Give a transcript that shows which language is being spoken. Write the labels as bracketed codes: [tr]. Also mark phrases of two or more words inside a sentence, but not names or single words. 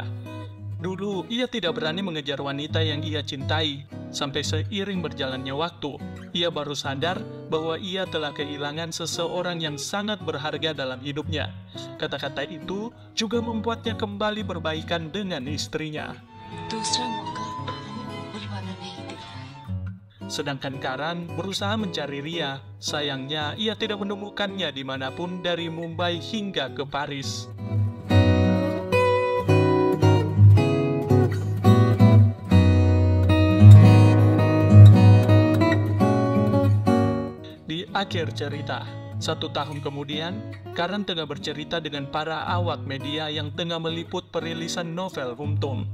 [id] Dulu, ia tidak berani mengejar wanita yang ia cintai. Sampai seiring berjalannya waktu, ia baru sadar bahwa ia telah kehilangan seseorang yang sangat berharga dalam hidupnya. Kata-kata itu juga membuatnya kembali berbaikan dengan istrinya. [hi] दूसरा मौका ऊपर वाला नहीं दे रहा है। [id] Sedangkan Karan berusaha mencari Ria. Sayangnya, ia tidak menemukannya dimanapun dari Mumbai hingga ke Paris. Di akhir cerita, 1 tahun kemudian, Karan tengah bercerita dengan para awak media yang tengah meliput perilisan novel Humtum.